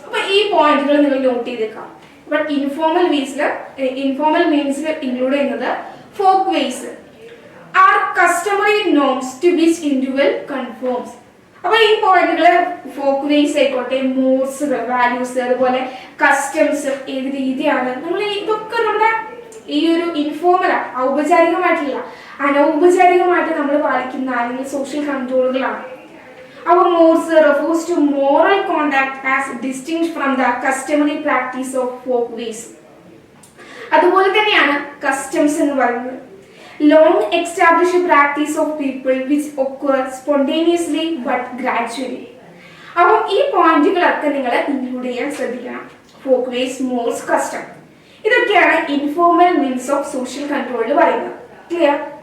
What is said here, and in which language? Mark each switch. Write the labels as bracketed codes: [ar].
[ml] അപ്പൊ ഈ പോയിന്റുകൾ നിങ്ങൾ നോട്ട് ചെയ്തേക്കാം. ഇപ്പൊ ഇൻഫോർമൽ മീൻസിൽ ഇൻക്ലൂഡ് ചെയ്യുന്നത് [en] Folk ways are customary norms to which individual conforms. [ml] അപ്പൊ ഈ പോയിന്റുകൾ ഫോക്ക് വേസ് ആയിക്കോട്ടെ, മോർസുകൾ, വാല്യൂസ്, അതുപോലെ കസ്റ്റംസ്, ഏത് രീതിയാണ് നമ്മൾ ഇതൊക്കെ നമ്മുടെ ഈ ഒരു ഇൻഫോർമലാണ്, ഔപചാരികമായിട്ടില്ല, അനൗപചാരികമായിട്ട് നമ്മൾ പാലിക്കുന്ന അല്ലെങ്കിൽ social കൺട്രോളുകളാണ്. [en] Our mores refers to moral conduct as distinct from the customary practice of folk ways. [ml] അതുപോലെ തന്നെയാണ് കസ്റ്റംസ് എന്ന് പറയുന്നത്. [en] Long established practice of people which occur spontaneously but gradually. [ml] അപ്പം ഈ പോയിന്റുകളൊക്കെ നിങ്ങൾ ഇൻക്ലൂഡ് ചെയ്യാൻ ശ്രദ്ധിക്കണം. ഫോക്ക് വേസ്, മോർസ്, കസ്റ്റം, ഇതൊക്കെയാണ് ഇൻഫോർമൽ മീൻസ് ഓഫ് സോഷ്യൽ കൺട്രോളിൽ പറയുന്നത്. ക്ലിയർ?